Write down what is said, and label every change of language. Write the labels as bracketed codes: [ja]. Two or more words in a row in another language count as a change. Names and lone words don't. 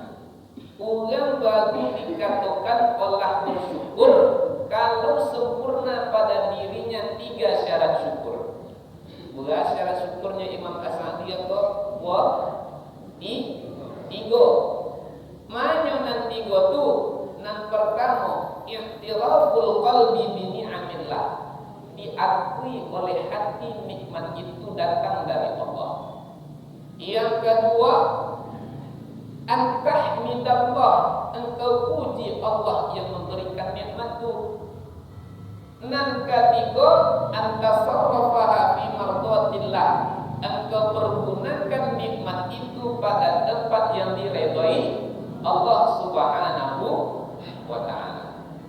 [id] Orang baru dikatakan Allah bersyukur kalau sempurna pada dirinya 3 syarat syukur. Beras syarat syukurnya Imam As-Sa'di atau tiga. [min] Mana nan tiga tu? Nan pertama, [ar] اعتراف القلب بنعم الله. [id] Diakui oleh hati nikmat itu datang dari Allah. Yang kedua, antahmidallah, engkau puji Allah yang memberikan nikmat itu. Nan ketiga, [ar] أن تصرفها في مرضاة الله, [id] engkau pergunakan nikmat itu pada tempat yang diredai Allah [ar] سبحانه وتعالى.